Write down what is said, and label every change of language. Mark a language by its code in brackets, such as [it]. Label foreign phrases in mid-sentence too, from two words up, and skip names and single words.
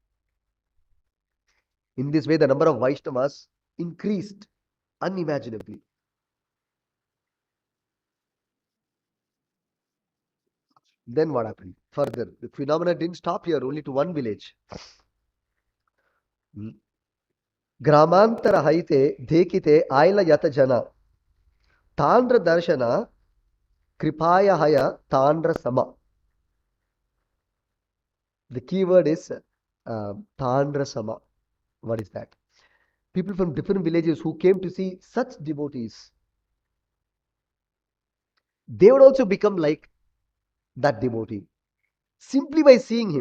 [en] In this way, the number of Vaishnavas increased unimaginably. Then what happened? Further, the phenomena didn't stop here, only to one village. Hmm. [bn] গ্রামান্তর হৈতে দেখিতে আইল যত জন তাঁর দর্শন কৃপায় হয় তাঁর সম. [en] The key word is [bn] তাঁর সম. [en] What is that? People from different villages who came to see such devotees, they would also become like that devotee simply by seeing him.